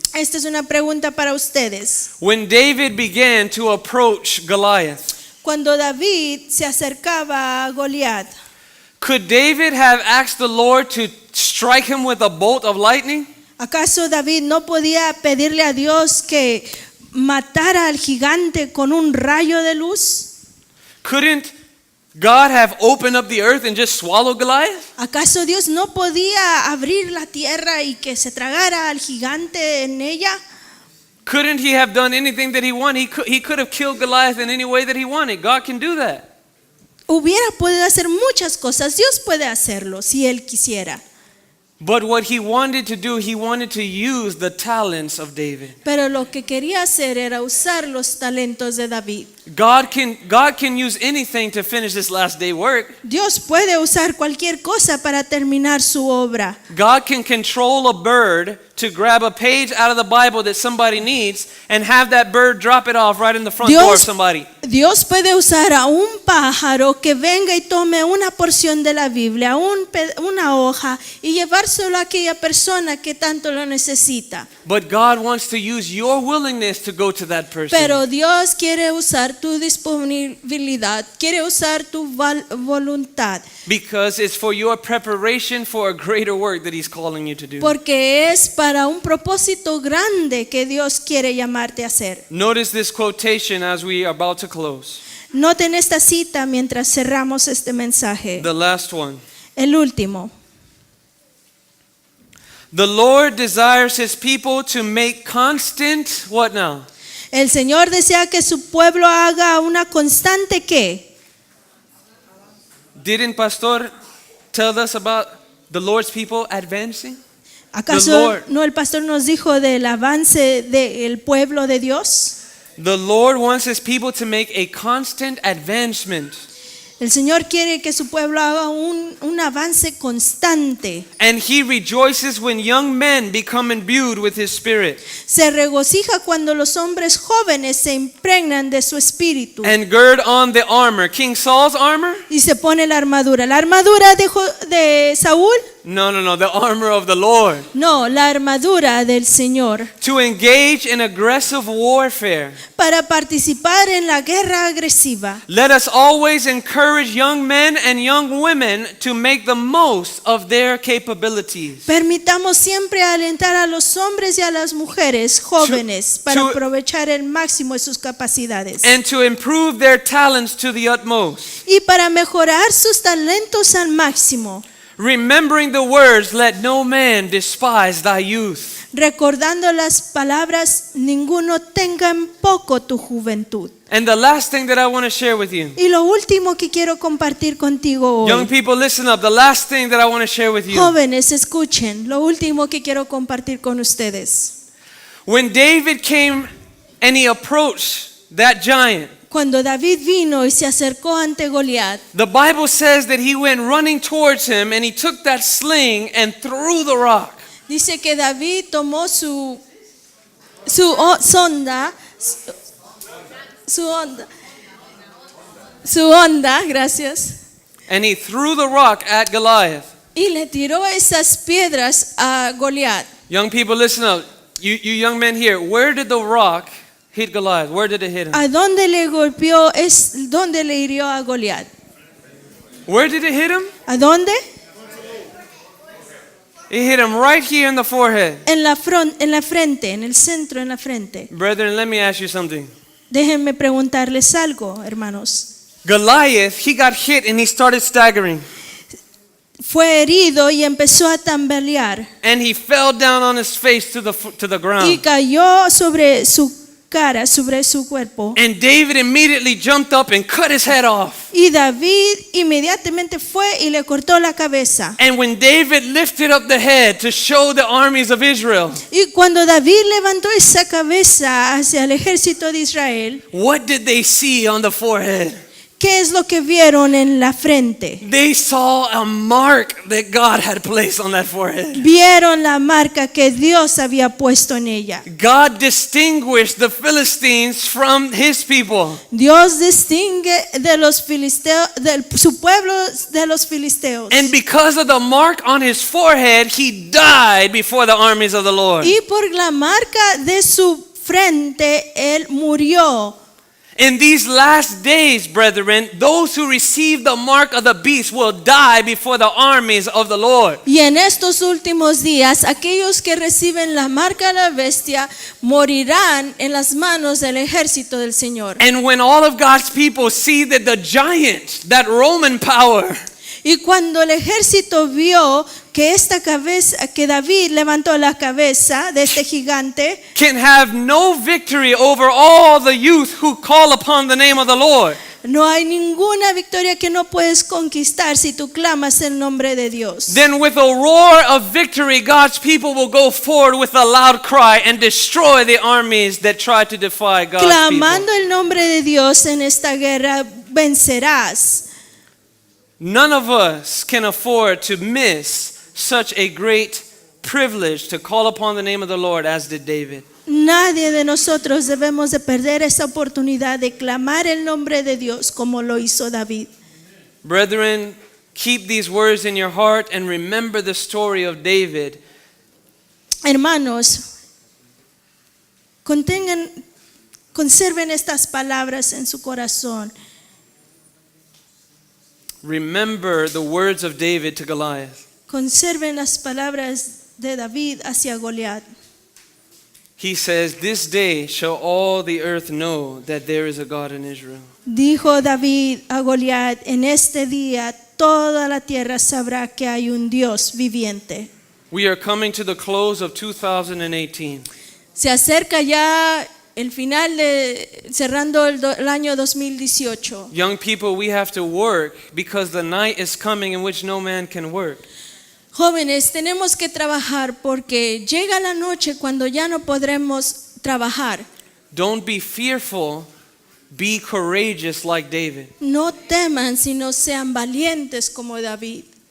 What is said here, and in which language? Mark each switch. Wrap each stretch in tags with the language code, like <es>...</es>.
<es>Esta es una pregunta para ustedes.</es> <en>When David began to approach Goliath,</en> <es>Cuando David se acercaba a Goliat,</es> <en>could David have asked the Lord to strike him with a bolt of lightning?</en> <es>¿acaso David no podía pedirle a Dios que matara al gigante con un rayo de luz?</es> <en>Couldn't God have opened up the earth and just swallowed Goliath?</en> <es>¿Acaso Dios no podía abrir la tierra y que se tragara al gigante en ella?</es> <en>Couldn't he have done anything that he wanted? He could have killed Goliath in any way that he wanted. God can do that.</en> <es>Hubiera podido hacer muchas cosas. Dios puede hacerlo si Él quisiera.</es> <en>But what he wanted to do, he wanted to use the talents of David.</en> <es>Pero lo que quería hacer era usar los talentos de David.</es> <en>God can use anything to finish this last day work.</en> <es>Dios puede usar cualquier cosa para terminar su obra.</es> <en>God can control a bird to grab a page out of the Bible that somebody needs and have that bird drop it off right in the front door of somebody.</en> <es>Dios puede usar a un pájaro que venga y tome una porción de la Biblia, una hoja, y llevárselo a aquella persona que tanto lo necesita.</es> <en>But God wants to use your willingness to go to that person.</en> <es>Pero Dios quiere usar tu disponibilidad, quiere usar tu voluntad.</es> <en>Because it's for your preparation for a greater work that He's calling you to do.</en> <es>Porque es para un propósito grande que Dios quiere llamarte a hacer.</es> <en>Notice this quotation as we are about to close.</en> <es>Noten esta cita mientras cerramos este mensaje.</es> <en>The last one.</en> <es>El último.</es> <en>The Lord desires His people to make constant, what now?</en> <es>El Señor desea que su pueblo haga una constante ¿qué?</es> <en>Didn't Pastor tell us about the Lord's people advancing?</en> <es>¿Acaso</es> <en>Lord.</en> <es>no el pastor nos dijo del avance del pueblo de Dios?</es> <en>The Lord wants his people to make a constant advancement.</en> <es>El Señor quiere que su pueblo haga un avance constante.</es> <en>And he rejoices when young men become imbued with his spirit.</en> <es>Se regocija cuando los hombres jóvenes se impregnan de su espíritu</es> <en>And gird on the armor. King Saul's armor?</en> <es>y se pone la armadura. ¿La armadura de Saúl?</es> <en>No, the armor of the Lord.</en> <es>No, la armadura del Señor.</es> <en>To engage in aggressive warfare.</en> <es>Para participar en la guerra agresiva.</es> <en>Let us always encourage young men and young women to make the most of their capabilities.</en> <es>Permitamos siempre alentar a los hombres y a las mujeres jóvenes para</es> <en>to-</en> <es>aprovechar el máximo de sus capacidades</es> <en>And to improve their talents to the utmost.</en> <es>y para mejorar sus talentos al máximo,</es> <en>Remembering the words, let no man despise thy youth.</en> <es>recordando las palabras, ninguno tenga en poco tu juventud.</es> <en>And the last thing that I want to share with you.</en> <es>Y lo último que quiero compartir contigo</es> <en>Young people, listen up. The last thing that I want to share with you.</en> <es>jóvenes, escuchen, lo último que quiero compartir con ustedes.</es> <en>When David came and he approached that giant,</en> <es>Cuando David vino y se acercó ante Goliat,</es> <en>the Bible says that he went running towards him and he took that sling and threw the rock.</en> <es>dice que David tomó su onda, gracias,</es> <en>And he threw the rock at Goliath.</en> <es>y le tiró esas piedras a Goliat.</es> <en>Young people, listen up. You young men here, where did the rock hit Goliath? Where did it hit him?</en> <es>¿A dónde le golpeó? ¿Dónde le hirió a Goliat?</es> <en>Where did it hit him?</en> <es>¿A dónde?</es> <en>It hit him right here in the forehead.</en> <es>En la frente, en el centro, en la frente.</es> <en>Brethren, let me ask you something.</en> <es>Déjenme preguntarles algo, hermanos.</es> <en>Goliath, he got hit and he started staggering.</en> <es>Fue herido y empezó a tambalear</es> <en>And he fell down on his face to the ground.</en> <es>cayó sobre su cara, sobre su cuerpo.</es> <en>And David immediately jumped up and cut his head off.</en> <es>Y David inmediatamente fue y le cortó la cabeza.</es> <en>And when David lifted up the head to show the armies of Israel,</en> <es>Y cuando David levantó esa cabeza hacia el ejército de Israel,</es> <en>what did they see on the forehead?</en> <es>¿qué es lo que vieron en la frente?</es> <en>They saw a mark that God had placed on that forehead.</en> <es>Vieron la marca que Dios había puesto en ella.</es> <en>God distinguished the Philistines from his people.</en> <es>Dios distingue de los filisteos, su pueblo de los filisteos.</es> <en>And because of the mark on his forehead, he died before the armies of the Lord.</en> <es>Y por la marca de su frente, él murió.</es> <en>In these last days, brethren, those who receive the mark of the beast will die before the armies of the Lord.</en> <es>Y en estos últimos días, aquellos que reciben la marca de la bestia morirán en las manos del ejército del Señor.</es> <en>And when all of God's people see that the giant, that Roman power,</en> <es>Y cuando el ejército vio que esta cabeza, que David levantó la cabeza de este gigante,</es> <en>can have no victory over all the youth who call upon the name of the Lord,</en> <es>no hay ninguna victoria que no puedes conquistar si tú clamas el nombre de Dios.</es> <en>then with a roar of victory, God's people will go forward with a loud cry and destroy the armies that try to defy God's</en> <es>Clamando</es> <en>people.</en> <es>el nombre de Dios en esta guerra vencerás.</es> <en>None of us can afford to miss such a great privilege to call upon the name of the Lord as did David.</en> <es>Nadie de nosotros debemos de perder esa oportunidad de clamar el nombre de Dios como lo hizo David.</es> <en>Brethren, keep these words in your heart and remember the story of David.</en> <es>Hermanos, conserven estas palabras en su corazón.</es> <en>Remember the words of David to Goliath.</en> <es>Conserven las palabras de David hacia Goliat.</es> <en>He says, "This day shall all the earth know that there is a God in Israel."</en> <es>Dijo David a Goliat, en este día toda la tierra sabrá que hay un Dios viviente.</es> <en>We are coming to the close of 2018.</en> <es>Se acerca ya el final de cerrando el año 2018.</es> <en>Young people, we have to work because the night is coming in which no man can work.</en> <es>Jóvenes, tenemos que trabajar porque llega la noche cuando ya no podremos trabajar.</es> <en>Don't be fearful, be courageous like David,</en> <es>No teman, sino sean valientes como David.</es>